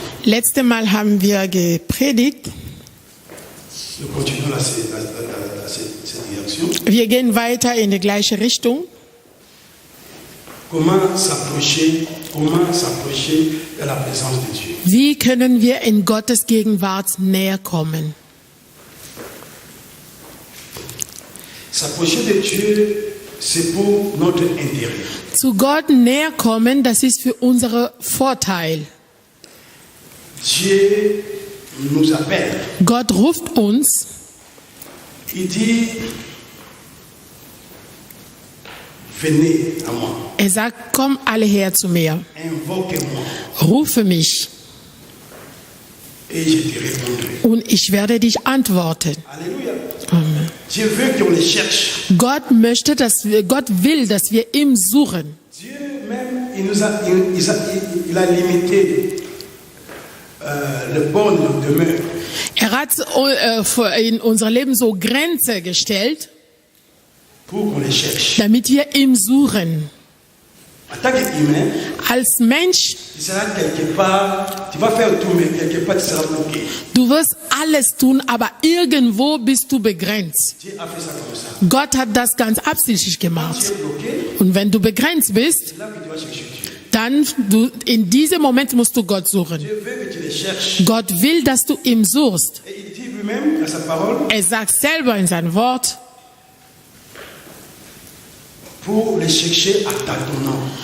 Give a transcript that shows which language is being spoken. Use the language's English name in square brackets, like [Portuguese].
[German] Letztes Mal haben wir gepredigt. [French] Nous continuons cette direction. [German] Wir gehen weiter in die gleiche Richtung. [French] Comment s'approcher de la présence de Dieu. [German] Wie können wir in Gottes Gegenwart näher kommen? [French] S'approcher de Dieu, c'est pour notre intérêt. [German] Zu Gott näher kommen, das ist für unseren Vorteil. [French] Dieu nous appelle. [German] Gott ruft uns. [French] Il dit, venez à moi, [German] Er sagt, komm alle her zu mir. [French] invoquez-moi [German] Rufe mich [French] et je te répondrai. [German] und ich werde dich antworten. [French] Alléluia. Amen. Dieu veut qu'on les cherche. [German] Gott will, dass wir ihn suchen. [French] Dieu même, il a limité le bon de demeure. [German] Er hat in unser Leben so Grenze gestellt, [French] Pour qu'on les cherche. [German] damit wir ihn suchen. [French] En tant qu'humain, [German] Als Mensch, [French] tu seras quelque part, tu vas faire tout, mais quelque part tu seras bloqué. [German] du wirst alles tun, aber irgendwo bist du begrenzt. [French] Dieu a fait ça comme ça. [German] Gott hat das ganz absichtlich [French] Tu [German] gemacht. [French] es bloqué, [German] Und wenn du begrenzt bist, [French] c'est là que tu vas chercher Dieu. [German] dann in diesem Moment musst du Gott suchen. [French] Dieu veut que tu les cherches. [German] Gott will, dass du ihn suchst. [French] Et il dit lui-même dans sa parole, [German] Er sagt selber in seinem Wort, [French] pour les chercher à tâtonnant.